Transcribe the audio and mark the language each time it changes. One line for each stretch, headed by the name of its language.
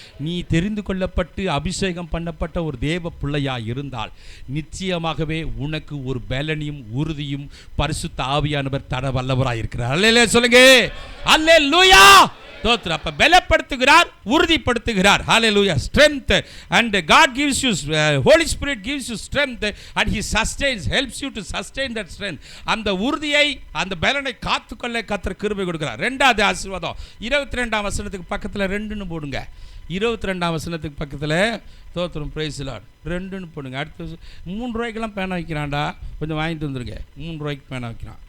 Tamil: நீ தெரிந்து கொள்ளப்பட்டு அபிஷேகம் பண்ணப்பட்ட ஒரு தேவ பிள்ளையா இருந்தால் நிச்சயமாகவே உனக்கு ஒரு பலனையும் உறுதியும் பரிசுத்த ஆவியானவர் தர வல்லவராய் இருக்கிறார். அல்லேலூயா சொல்லுங்க. அல்லேலூயா. தோத்திரம். அப்ப பலப்படுத்துகிறார், உறுதிப்படுத்துகிறார். ஹalleluya.
English: Strength and God gives you, Holy Spirit gives you strength and he sustains, helps you to sustain that strength.
Tamil: அந்த உறுதியை அந்த பலனை காத்துக்கொள்ள கர்த்தர் கிருபை கொடுக்கிறார். இரண்டாவது ஆசீர்வாதம் 22ஆம் வசனத்துக்கு பக்கத்துல 2ன்னு போடுங்க. 22ஆம் வசனத்துக்கு பக்கத்துல தோத்திரம் பிரைஸ் லார்ட் 2ன்னு போடுங்க. அடுத்து 3 ரூபாய்க்கெல்லாம் பேனா வைக்கிறான்டா, கொஞ்சம் வாங்கிட்டு வந்துருங்க. 3 ரூபாய்க்கு பேனா வைக்கிறான்.